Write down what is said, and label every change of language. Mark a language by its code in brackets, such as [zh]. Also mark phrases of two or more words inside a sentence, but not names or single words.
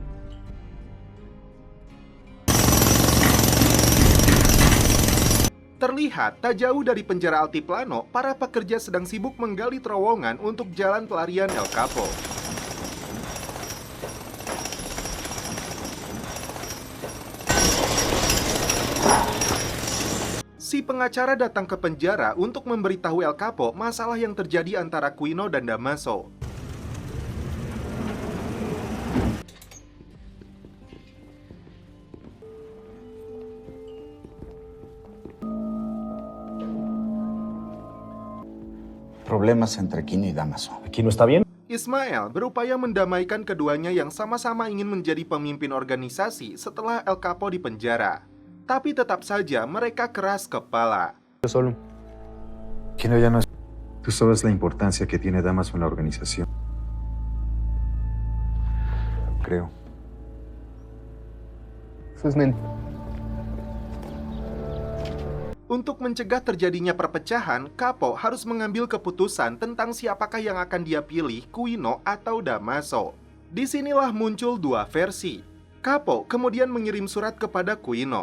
[id] Terlihat tak jauh dari penjara Altiplano, para pekerja sedang sibuk menggali terowongan untuk jalan pelarian El Capo. Si pengacara datang ke penjara untuk memberitahu El Capo masalah yang terjadi antara Quino dan Damaso. [es] Problemas entre Quino y Damaso. ¿Aquí no está bien? [id] Ismael berupaya mendamaikan keduanya yang sama-sama ingin menjadi pemimpin organisasi setelah El Capo dipenjara. Tapi tetap saja mereka keras kepala. [es] Solo. Quino ya no es... Tú sabes la importancia que tiene Damaso en la organización. Creo. Eso es mentira. [id] Untuk mencegah terjadinya perpecahan, Capo harus mengambil keputusan tentang siapakah yang akan dia pilih, Quino atau Damaso. Disinilah muncul dua versi. Capo kemudian mengirim surat kepada Quino.